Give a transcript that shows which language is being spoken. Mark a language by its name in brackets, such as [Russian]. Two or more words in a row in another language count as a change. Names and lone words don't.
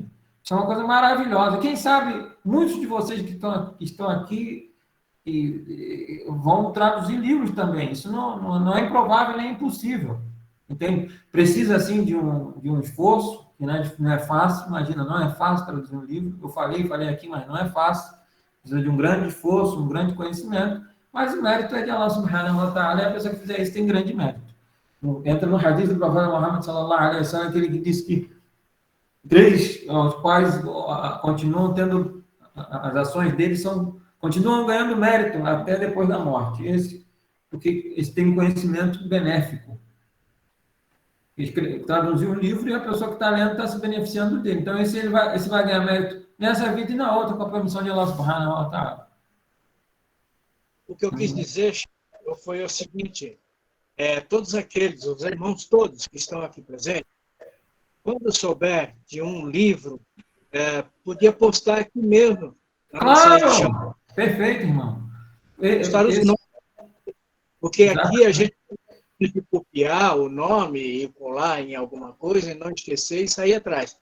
[Portuguese] Isso é uma coisa maravilhosa. Quem sabe, muitos de vocês que estão aqui e vão traduzir livros também. Isso não é improvável nem impossível, entende? Precisa, assim, de um esforço, que não é fácil. Imagina, não é fácil traduzir um livro. Eu falei aqui, mas não é fácil. Precisa de um grande esforço, um grande conhecimento, mas o mérito é de [Arabic] الله سبحانه وتعالى, [Portuguese] e a pessoa que fizer isso tem grande mérito. Entra no hadith do profeta Muhammad [Arabic] صلى الله عليه وسلم, [Portuguese] aquele que diz que 3 aos quais continuam tendo, as ações deles continuam ganhando mérito até depois da morte. Porque eles têm um conhecimento benéfico. Traduzir um livro e a pessoa que está lendo está se beneficiando dele. Então, esse vai ganhar mérito nessa vida e na outra, com a permissão de [Arabic] الله سبحانه وتعالى. [Portuguese] O que eu quis dizer foi o seguinte, todos aqueles, os irmãos todos que estão aqui presentes, quando souber de um livro, podia postar aqui mesmo, na nossa rede de chat. Claro! Perfeito, irmão. Postar os nomes, porque aqui a gente tem que copiar o nome e colar em alguma coisa, e não esquecer e sair atrás.